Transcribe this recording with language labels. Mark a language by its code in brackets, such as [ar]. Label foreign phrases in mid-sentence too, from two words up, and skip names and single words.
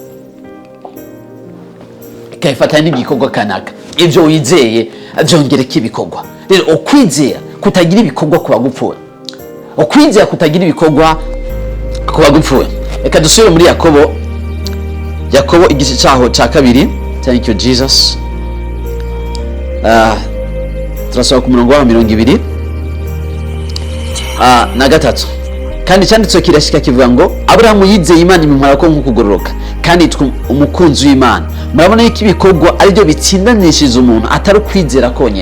[rn] Ikayifatanya n'igikorwa kanaka. Ibyo wizeye byongereka ibikorwa. Rero ukwizera kutagira ibikorwa kuba gupfuye, ukwizera kutagira ibikorwa kuba gupfuye. Reka dusubire muri Yakobo igice cyaho cya kabiri. [en] Thank you Jesus. [rn] Turasaba ku murongo wa 20 na gatatu. Kandi cyanditswe kirashika kivuga ngo Abrahamu yizeye Imana imumara ko nk'ukugororoka, kandi umukunzi w'Imana. Murabona yuko ibikorwa ari byo bitsindanishije umuntu, atari kwizera konyene.